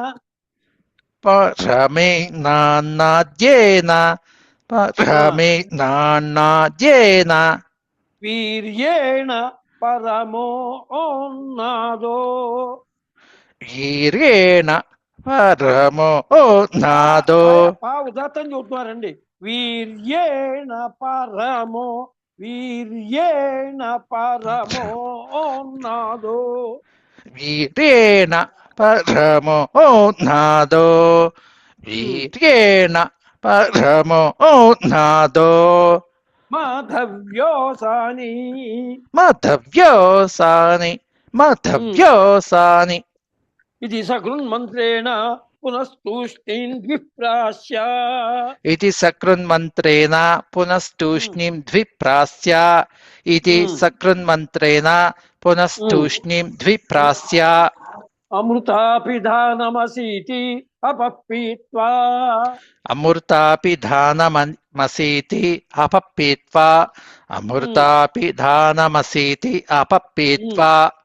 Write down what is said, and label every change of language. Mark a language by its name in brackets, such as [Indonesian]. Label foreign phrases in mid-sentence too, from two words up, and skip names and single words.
[Sanskrit] परमेणान्नाद्येन परमेणान्नाद्येन वीर्येण परमोन्नादो वीर्येण परमो नादो [Telugu] ఉదాత్తం చూస్తున్నారండి [Sanskrit] వీర్యేణ పరమో వీర్యేణ పరమోన్నాదో वीर्येण परमो नादो वीर्येण परमो नादो మాధవ్యోసాని मधव्योसानि मधव्योसानि ఇది సకృన్మంత్రేణ పునస్తూష్ణీన్ ద్విప్రాస్య इति सकृन्मन्त्रेण पुनस्तूष्णीं द्विप्रास्य इति सकृन्मन्त्रेण पुनस्तूष्णीं द्विप्रास्य అమృతాపిధానమసీతి అపపీత్వా अमृतापिधानमसीति अपप्पीत्वा अमृतापिधानमसीति अपप्पीत्वा